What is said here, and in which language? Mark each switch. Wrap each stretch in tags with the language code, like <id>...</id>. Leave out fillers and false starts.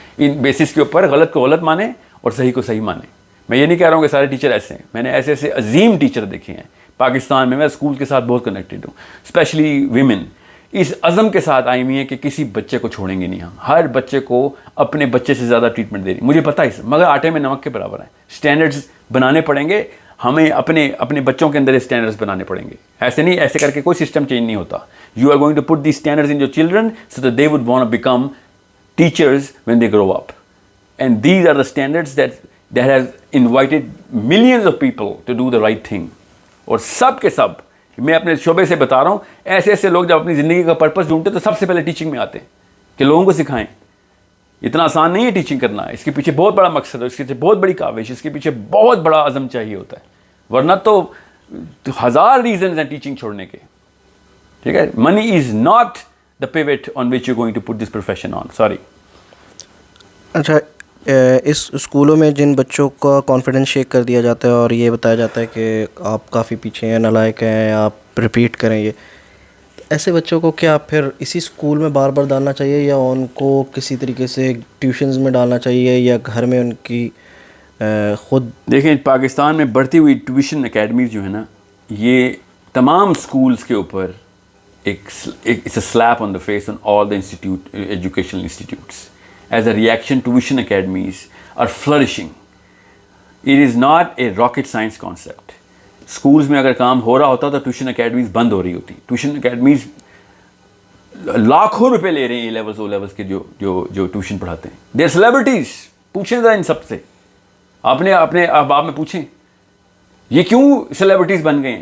<ur>ان basis کے اوپر غلط کو غلط مانیں اور صحیح کو صحیح مانیں. میں یہ نہیں کہہ رہا ہوں کہ سارے ٹیچر ایسے ہیں, میں نے ایسے ایسے عظیم ٹیچر دیکھے ہیں پاکستان میں. میں اسکول کے ساتھ بہت کنیکٹڈ ہوں, اسپیشلی ویمن. اس عزم کے ساتھ آئی ہوئی ہیں کہ کسی بچے کو چھوڑیں گے نہیں ہم, ہر بچے کو اپنے بچے سے زیادہ ٹریٹمنٹ دے رہی. مجھے پتہ ہے مگر آٹے میں نمک کے برابر ہیں. اسٹینڈرڈز بنانے پڑیں گے ہمیں, اپنے بچوں کے اندر اسٹینڈرڈز بنانے پڑیں گے. ایسے نہیں, ایسے کر کے کوئی سسٹم چینج نہیں ہوتا.</ur> <en>You are going to put the standards in your children so that they would want to become teachers when they grow up. And these are the standards that has invited millions of people to do the right thing.</en> <ur>اور سب کے سب میں اپنے شعبے سے بتا رہا ہوں, ایسے ایسے لوگ جب اپنی زندگی کا پرپس ڈھونڈتے تو سب سے پہلے ٹیچنگ میں آتے ہیں کہ لوگوں کو سکھائیں. اتنا آسان نہیں ہے ٹیچنگ کرنا, اس کے پیچھے بہت بڑا مقصد ہے, اس کے پیچھے بہت بڑی کاوش, اس کے پیچھے بہت بڑا عزم چاہیے ہوتا ہے, ورنہ تو ہزار ریزنز ہیں ٹیچنگ چھوڑنے کے.</ur> <en>ٹھیک ہے, money is not the pivot on which you going to put this profession on. Sorry.</en> <ur>اچھا, اس اسکولوں میں جن بچوں کا کانفیڈنس شیک کر دیا جاتا ہے اور یہ بتایا جاتا ہے کہ آپ کافی پیچھے ہیں, نالائق ہیں, آپ ریپیٹ کریں, یہ ایسے بچوں کو کیا پھر اسی اسکول میں بار بار ڈالنا چاہیے یا ان کو کسی طریقے سے ٹیوشنز میں ڈالنا چاہیے یا گھر میں ان کی خود؟ دیکھیں, پاکستان میں بڑھتی ہوئی ٹیوشن اکیڈمیز جو ہے نا, یہ تمام اسکولس کے اوپر it's a slip on the face on all the institute educational institutes.</ur> <en>As a reaction, tuition academies are flourishing. It is not a rocket science concept.</en> <ur>Schools میں اگر کام ہو رہا ہوتا تو ٹیوشن اکیڈمیز بند ہو رہی ہوتی. ٹیوشن اکیڈمیز لاکھوں روپے لے رہے ہیں اے لیولز او لیولز کے جو ٹیوشن پڑھاتے ہیں. They are celebrities. پوچھیں ذرا ان سب سے, اپنے احباب میں پوچھیں یہ کیوں سیلیبریٹیز بن گئے ہیں.</ur>